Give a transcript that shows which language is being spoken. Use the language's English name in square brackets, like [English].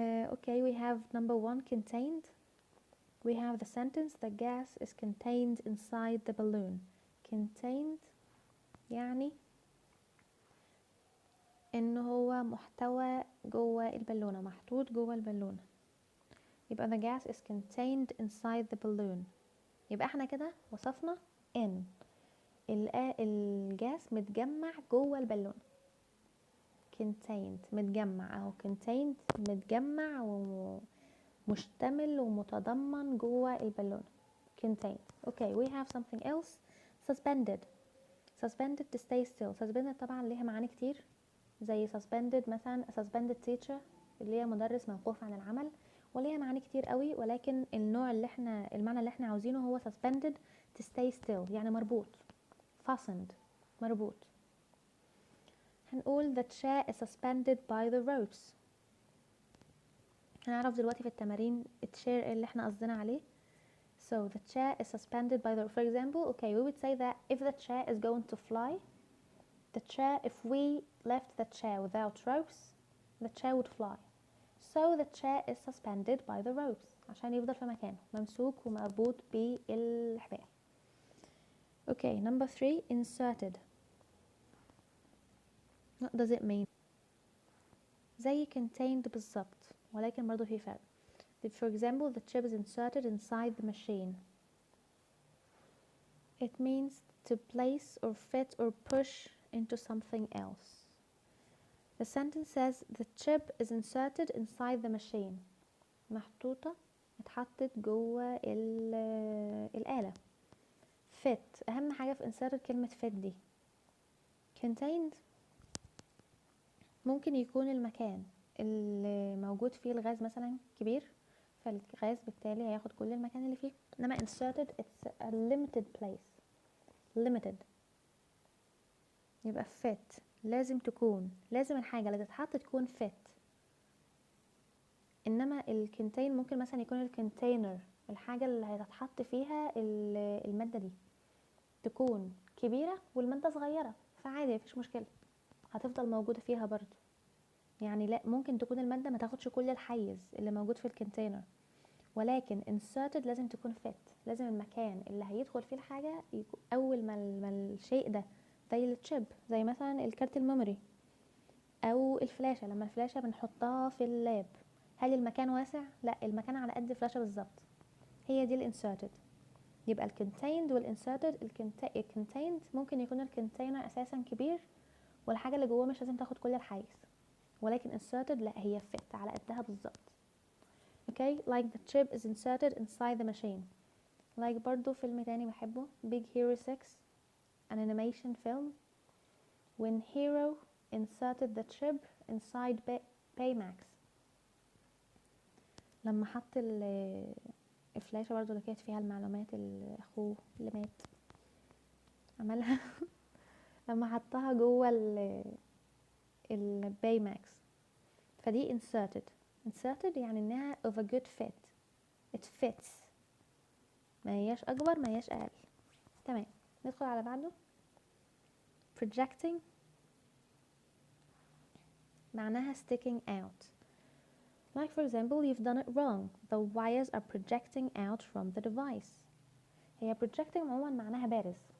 [English] Okay, we have number 1 contained. We have the sentence the gas is contained inside the balloon. [Arabic] Contained يعني ان هو محتوى جوه البالونة، محطوط جوه البالونة، يبقى [English] the gas is contained inside the balloon. [Arabic] يبقى احنا كده وصفنا ان الجاس متجمع جوه البالونة. contained متجمع اهو، contained متجمع ومشتمل ومتضمن جوه البالونة. [English] contained. Okay, we have something else. suspended. suspended to stay still. [Arabic] suspended طبعا ليها معاني كتير، زي suspended مثلا [English] suspended teacher [Arabic] اللي هي مدرس موقوف عن العمل، وليها معاني كتير قوي، ولكن المعنى اللي احنا عاوزينه هو [English] suspended to stay still [Arabic] يعني مربوط، fastened مربوط. هنقول [English] the chair is suspended by the ropes. [Arabic] هنعرف دلوقتي في التمارين الchair اللي احنا قصدنا عليه. [English] So the chair is suspended by the, for example, okay, we would say that if the chair is going to fly, if we left the chair without ropes, the chair would fly. So the chair is suspended by the ropes [Arabic] عشان يفضل في مكانه ممسوك ومربوط بالحبال. [English] Okay, number 3 inserted. What does it mean? [Arabic] زي contained بالظبط، ولكن برضو في فرق. [English] For example, the chip is inserted inside the machine. It means to place or fit or push into something else. The sentence says the chip is inserted inside the machine. [Arabic] محطوطة اتحطت جوه الآلة. fit أهم حاجة في inserted كلمة fit دي. contained ممكن يكون المكان اللي موجود فيه الغاز مثلا كبير، فالغاز بالتالي هياخد كل المكان اللي فيه. انما [English] inserted it's a limited place. [Arabic] limited يبقى fit لازم الحاجة اللي تتحط تكون fit. انما الكونتين ممكن مثلا يكون الكونتينر، الحاجة اللي هتتحط فيها المادة دي تكون كبيرة والمادة صغيرة، فعادي مفيش مشكلة هتفضل موجودة فيها برضو. يعني لا، ممكن تكون المادة ما تاخدش كل الحيز اللي موجود في الكونتينر، ولكن inserted لازم تكون fit. لازم المكان اللي هيدخل فيه الحاجة اول ما الشيء ده، زي التشيب، زي مثلا الكارت الميموري، او الفلاشة، لما الفلاشة بنحطها في اللاب هل المكان واسع؟ لا، المكان على قد الفلاشة بالظبط. هي دي الانسرتد. يبقى الكونتيند والانسرتد. الكونتيند ممكن يكون الكونتينر اساسا كبير والحاجة اللي جواه مش لازم تاخد كل الحيز، ولكن inserted لا، هي fit على قدها بالظبط. [English] okay like the chip is inserted inside the machine. like [Arabic] برضو فيلم تاني بحبه [English] Big Hero 6 an animation film when Hero inserted the chip inside Baymax. [Arabic] لما حط الفلاشة برضو اللي كانت فيها المعلومات اخوه اللي مات عملها لما حطها جوه البايماكس، فدي inserted يعني انها [English] of a good fit. it fits، [Arabic] ما هياش اكبر ما هياش اقل. تمام، ندخل على بعده. [English] projecting [Arabic] معناها [English] sticking out. like for example you've done it wrong, the wires are projecting out from the device. [Arabic] هي projecting عموما معناها بارز.